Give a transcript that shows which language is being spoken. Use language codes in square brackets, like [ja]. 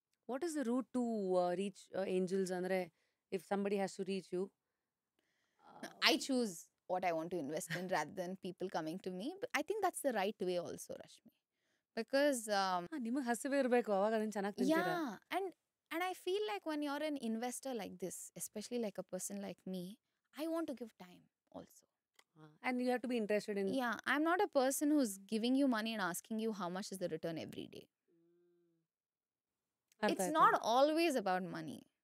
[en] What is the route to reach angels? Andre, if somebody has to reach you, I choose what I want to invest in rather than people coming to me. But I think that's the right way also, Rashmi. Because [kn] ನಿಮಗೆ ಹಸಿವೆ ಇರಬೇಕು, ಅವಾಗ ಅದನ್ನ ಚೆನ್ನಾಗಿ ತಿಂತೀರಾ. [en] Yeah, and I feel like when you're an investor like this, especially like a person like me, I want to give time also. And you have to be interested in. Yeah, I'm not a person who's giving you money and asking you how much is the return every day. It's not always about money.